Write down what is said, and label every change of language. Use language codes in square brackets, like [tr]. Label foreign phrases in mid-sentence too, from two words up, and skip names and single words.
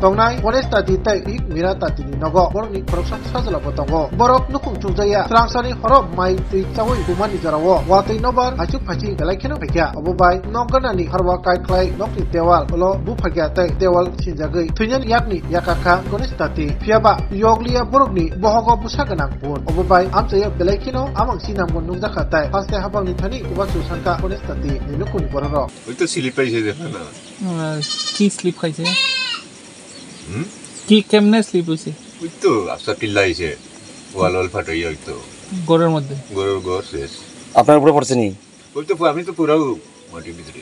[trp] dongnai gonesh tati tai ik mira tati ni nogo borni koroksan sajala botongo borok nukung chungjaya serang salni horo mai tui chawai kumani jarawo wati nobar acuk phachi belaikino peka obobai nogana ni harwaka klai nokni dewal lo buphagia tai dewal sinjagai thainan yakni yakakha gonesh tati phiaba yoglia borokni bohogo busaganang pun obobai amchayo belaikino amang sinamgon nungjakha tai paste habangni thani ubachu sanka gonesh tati ninukuni bororo [bn] ওইতো স্লিপ পাইছে দেখেন না কি স্লিপ খাইছে কি কেমনে স্লিপ হইছে ওইতো আফসা পিল্লাইছে ওয়াল ফাটাই হইতো গরের মধ্যে গরুর ঘর শেষ আপনার উপরে পড়ছে নি ওইতো আমি তো পুরো মাটির ভিতরে